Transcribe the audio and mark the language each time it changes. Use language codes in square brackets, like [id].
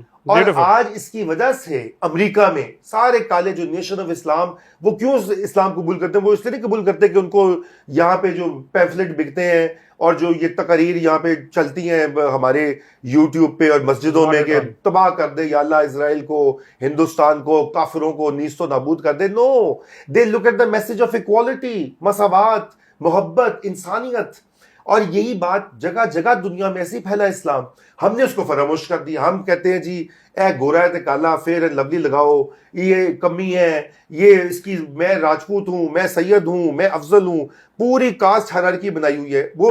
[ur] اور آج اس کی وجہ سے امریکہ میں سارے کالے جو نیشن آف اسلام, وہ کیوں اسلام قبول کرتے ہیں؟ وہ اس لیے نہیں قبول کرتے کہ ان کو یہاں پہ جو پیمفلٹ بکتے ہیں اور جو یہ تقاریر یہاں پہ چلتی ہیں ہمارے یوٹیوب پہ اور مسجدوں میں کہ تباہ کر دے یا اللہ اسرائیل کو, ہندوستان کو, کافروں کو نیست و نابود کر دے. [en] no, they look at the message of equality, [ur] مساوات, محبت, انسانیت. اور یہی بات جگہ جگہ دنیا میں ایسی پھیلا اسلام. ہم نے اس کو فراموش کر دیا. ہم کہتے ہیں جی [pa] اے گورا ہے تے کالا, [ur] فیئر اینڈ لولی لگاؤ, یہ کمی ہے, یہ اس کی, میں راجپوت ہوں, میں سید ہوں, میں افضل ہوں. پوری کاسٹ ہائرارکی بنائی ہوئی ہے وہ